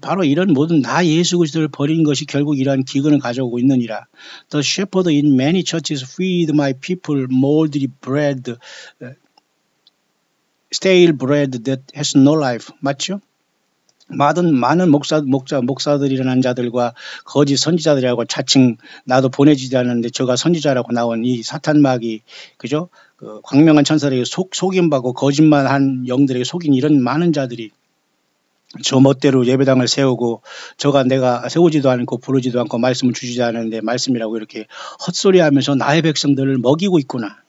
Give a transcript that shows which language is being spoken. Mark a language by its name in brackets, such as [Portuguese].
[Korean] 바로 이런 모든 나 예수 그리스도를 버린 것이 결국 이러한 기근을 가져오고 있느니라. [English] The shepherd in many churches feed my people moldy bread, stale bread that has no life. [Korean] 맞죠? 많은 목사들이라는 자들과 거짓 선지자들이라고 자칭 나도 보내지지 않았는데 저가 선지자라고 나온 이 사탄마귀 그죠? 그 광명한 천사들에게 속임받고 거짓말한 영들에게 속인 이런 많은 자들이 저 멋대로 예배당을 세우고 저가 내가 세우지도 않고 부르지도 않고 말씀을 주지도 않았는데 말씀이라고 이렇게 헛소리하면서 나의 백성들을 먹이고 있구나.